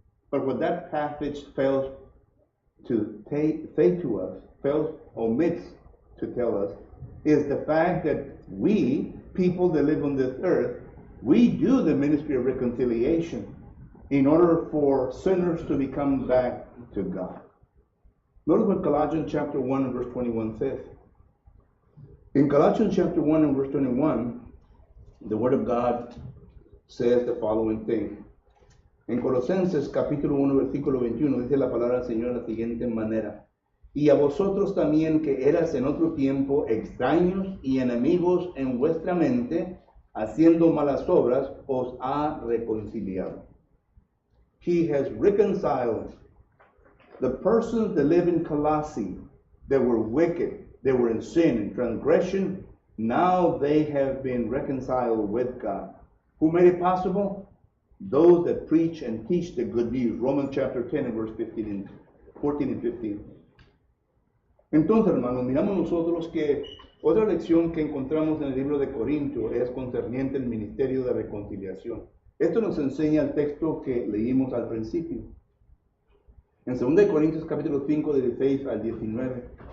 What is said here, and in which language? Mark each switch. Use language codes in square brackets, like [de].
[en] But what that passage fails to say to us, omits to tell us, is the fact that we, people that live on this earth, we do the ministry of reconciliation in order for sinners to become back to God. Notice what Colossians chapter 1 and verse 21 says. In Colossians chapter 1 and verse 21, the Word of God says the following thing. [es] En Colosenses capítulo 1 versículo 21 dice la palabra del Señor de la siguiente manera. Y a vosotros también que eras en otro tiempo extraños y enemigos en vuestra mente, haciendo malas obras, os ha reconciliado. [en] He has reconciled the persons that live in Colossae that were wicked, they were in sin and transgression. Now they have been reconciled with God. Who made it possible? Those that preach and teach the good news. Romans chapter 10 and verse 14 and 15. [es] Entonces, hermanos, miramos nosotros que otra lección que encontramos en el libro de Corinto es concerniente al ministerio de reconciliación. Esto nos enseña el texto que leímos al principio. En 2 Corintios capítulo 5, 16 al 19.